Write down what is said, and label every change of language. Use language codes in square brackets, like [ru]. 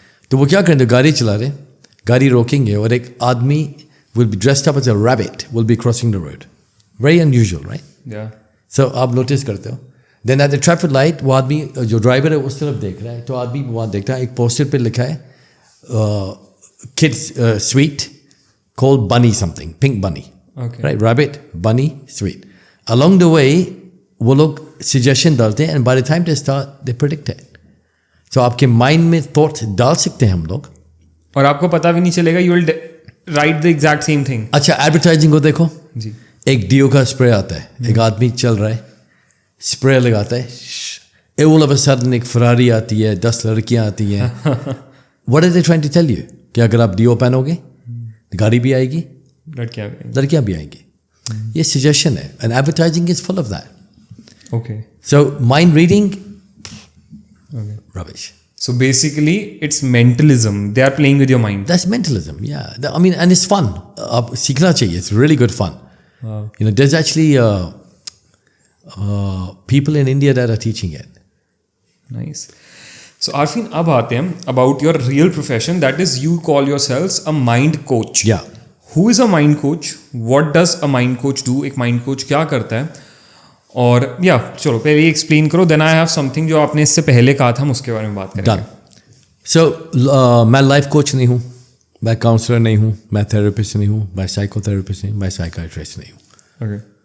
[hi] तो वो क्या करेंगे, गाड़ी चला रहे, गाड़ी रोकेंगे और एक आदमी [en] Will be dressed up as a rabbit will be crossing the road. Very unusual, right? [hi] सो आप नोटिस करते हो. [en] then at the traffic light [hi] वो आदमी जो ड्राइवर है उस तरफ देख रहा है, तो आदमी वहाँ देखता है, एक पोस्टर पे लिखा है kids sweet called bunny something, pink bunny. [en] Okay. Right, rabbit, bunny, sweet. Along the way, [hi] वो लोग suggestion डालते हैं, [en] and by the time they start, they predict it. [hi] So आपके mind में thoughts डाल सकते हैं हम लोग, और आपको पता भी नहीं चलेगा, [en] you will write the exact same thing. [hi] अच्छा, advertising को देखो जी. एक डियो का स्प्रे आता है, एक आदमी चल रहा है, स्प्रे लगाता है, [en] all of a sudden [hi] एक फरारी आती है, 10 लड़कियां आती हैं. [en] What are they trying to tell you? [hi] कि अगर आप डियो पहनोगे गाड़ी भी आएगी, लड़कियां भी आएंगी. ये सजेशन है, [en] And advertising is full of that. Okay. So mind reading, rubbish. So basically it's mentalism. They are playing with your mind. That's mentalism, yeah. I mean, and it's fun. [hi] आप सीखना चाहिए. [en] It's really good fun. Wow. You know, there's actually people in India that are teaching it. Nice. So Arfeen, [hi] अब आते हैं [en] about your real profession, that is you call yourselves a mind coach. Yeah. Who is a mind coach? What does a mind coach do? [hi] एक mind coach क्या करता है? और चलो पहले एक्सप्लेन करो, [en] then I have something [hi] जो आपने इससे पहले कहा था, हम उसके बारे में बात करेंगे. [en] Done. [hi] So मैं लाइफ कोच नहीं हूँ, मैं काउंसलर नहीं हूँ, मैं थेरेपिस्ट नहीं हूँ, मैं साइकोथेरेपिस्ट नहीं हूँ, मैं साइकाट्रिस्ट नहीं हूँ. [en] Okay.